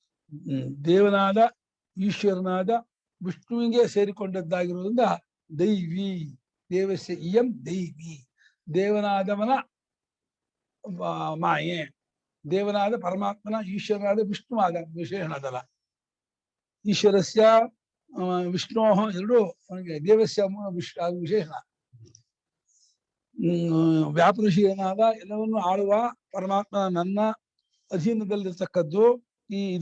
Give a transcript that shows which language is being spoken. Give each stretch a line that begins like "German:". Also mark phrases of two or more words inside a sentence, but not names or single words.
Kannada: ದೇವನಾದ ಈಶ್ವರನಾದ ವಿಷ್ಣುವಿಗೆ ಸೇರಿಕೊಂಡದ್ದಾಗಿರುವುದರಿಂದ ದೈವಿ.
Sanskrit: ದೇವಸ್ಯ ಇಯಂ ದೈವಿ.
Kannada: ದೇವನಾದವನ ಮಾಯೆ, ದೇವನಾದ ಪರಮಾತ್ಮನ ಈಶ್ವರನಾದ ವಿಷ್ಣುವಾದ ವಿಶೇಷಣದಲ್ಲ.
Sanskrit: ಈಶ್ವರಸ್ಯ ವಿಷ್ಣು
Kannada: ಎರಡು ಅವನಿಗೆ
Sanskrit: ದೇವಸ್ಯ ವಿಶೇಷಣ.
Kannada: ವ್ಯಾಪೃಶೀಲನಾದ ಎಲ್ಲವನ್ನು ಆಳುವ ಪರಮಾತ್ಮ ನನ್ನ ಅಧೀನದಲ್ಲಿರ್ತಕ್ಕದ್ದು ಇದು.